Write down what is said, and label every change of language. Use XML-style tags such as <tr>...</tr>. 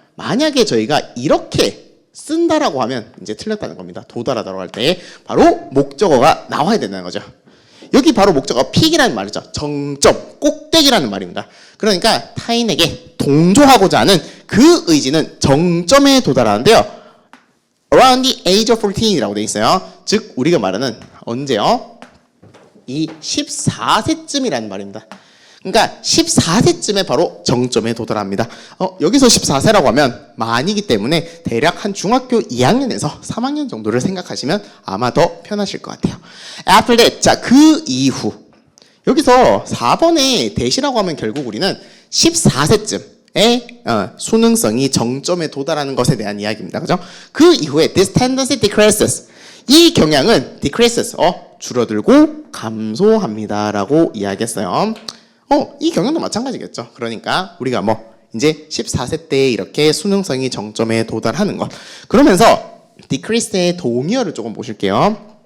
<ko>만약에 저희가 이렇게 쓴다라고 하면 이제 틀렸다는 겁니다. 도달하다라고 할 때 바로 목적어가 나와야 된다는 거죠. 여기 바로 목적어가 peak이라는 말이죠. 정점, 꼭대기라는 말입니다. 그러니까 타인에게 동조하고자 하는 그 의지는 정점에 도달하는데요.</ko> <en>around the age of 14이라고</en> <ko>되어 있어요. 즉 우리가 말하는 언제요? 이 14세쯤이라는 말입니다. 그러니까 14세쯤에 바로 정점에 도달합니다. 여기서 14세라고 하면 만이기 때문에 대략 한 중학교 2학년에서 3학년 정도를 생각하시면 아마 더 편하실 것 같아요.</ko> <en>After that,</en> <ko>자, 그 이후 여기서 4번의 대시라고 하면 결국 우리는 14세쯤에 수능성이 정점에 도달하는 것에 대한 이야기입니다. 그죠? 그 이후에</ko> <en>this tendency decreases.</en> <ko>이 경향은 decreases, 줄어들고 감소합니다라고 이야기했어요. 이 경향도 마찬가지겠죠. 그러니까 우리가 이제 14세 때 이렇게 수능성이 정점에 도달하는 것. 그러면서 decrease의 동의어를 조금 보실게요.</ko>